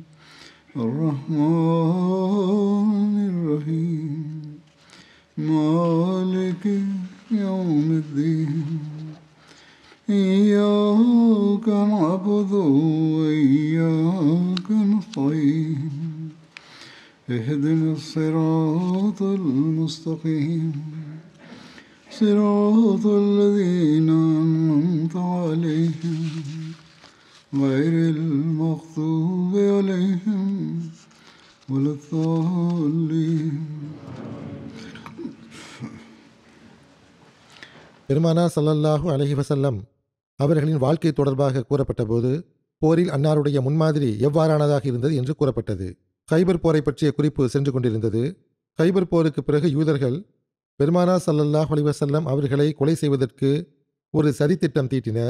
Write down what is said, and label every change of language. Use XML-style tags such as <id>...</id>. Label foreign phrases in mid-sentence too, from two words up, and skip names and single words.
<ar>الرحمن الرحيم مالك يوم الدين إياك نعبد وإياك نستعين اهدنا الصراط المستقيم صراط الذين أنعمت عليهم غير المغضوب عليهم ولا الضالين.</ar> <ta>பெருமானார்</ta> <ar>صلى الله عليه وسلم</ar> <ta>அவர்களின் வாழ்க்கை தொடர்பாக கூறப்பட்ட போது போரில் அன்னாருடைய முன்மாதிரி எவ்வாறானதாக இருந்தது என்று கூறப்பட்டது. கைபர் போரை பற்றிய குறிப்பு சென்று கொண்டிருந்தது. கைபர் போருக்கு பிறகு யூதர்கள் பெருமானார்</ta> <ar>صلى الله عليه وسلم</ar> <ta>அவர்களை கொலை செய்வதற்கு ஒரு சதித்திட்டம் தீட்டினர்.</ta>